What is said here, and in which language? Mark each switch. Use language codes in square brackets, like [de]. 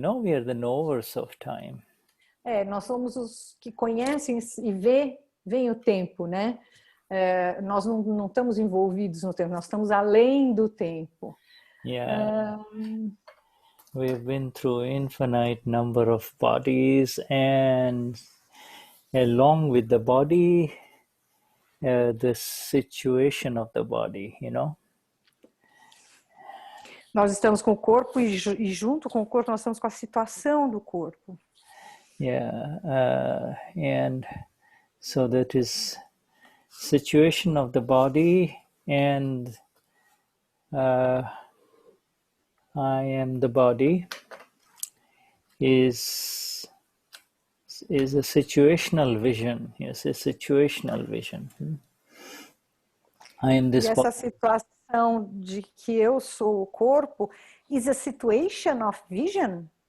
[en] No, we are the knowers of time. [pt] Nós somos os que conhecem e veem o tempo, né? Nós não estamos envolvidos no tempo, nós estamos além do tempo. [en] Yeah. We've been through infinite number of bodies, and along with the body, the situation of the body, you know. [pt] Nós estamos com o corpo e junto com o corpo nós estamos com a situação do corpo. [en] Yeah, and so that is situation of the body, and I am the body is a situational vision. Yes, a situational vision. I am this. [pt] E essa situação de que eu sou o corpo [en] is a situation of vision.